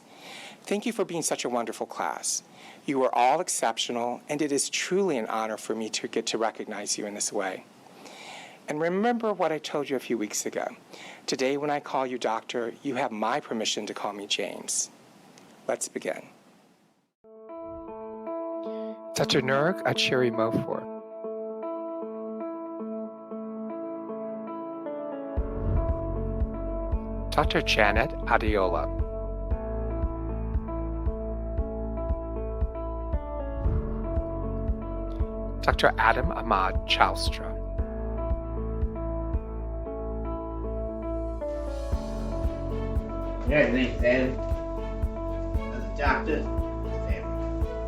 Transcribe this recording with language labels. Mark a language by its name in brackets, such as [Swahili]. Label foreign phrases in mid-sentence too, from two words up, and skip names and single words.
[English] Thank you for being such a wonderful class. You are all exceptional, and it is truly an honor for me to get to recognize you in this way. And remember what I told you a few weeks ago. Today, when I call you doctor, you have my permission to call me James. Let's begin. Dr. Nurek Achiri Mofor. Dr. Janet Adiola. Dr. Adam Ahmad Chalstra. Congratulations, Adam. As a doctor, family.